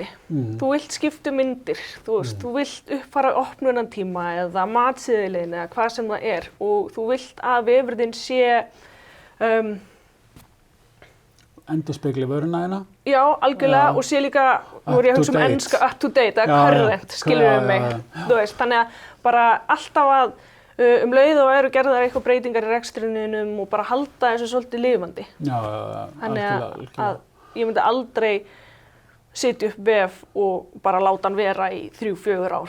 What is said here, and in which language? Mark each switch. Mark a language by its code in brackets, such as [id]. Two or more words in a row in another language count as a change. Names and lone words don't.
[is] Þú vilt skipta myndir, þú vilt uppfæra opnunartíma eða matsíðulegin eða hvað sem það er og þú vilt að vefurinn sé endurspegli vöruna þína? Já, algjörlega og sé líka, nú er ég að hugsa enska [en] up to date [is] eða current, skilur mig. Þú veist, þannig að bara alltaf að leið og eru gerðar eitthvað breytingar í rekstrinum og bara halda þessu svolítið lifandi. Já, þannig að ég myndi aldrei setja upp vef og bara láta hann vera í 3-4 ár.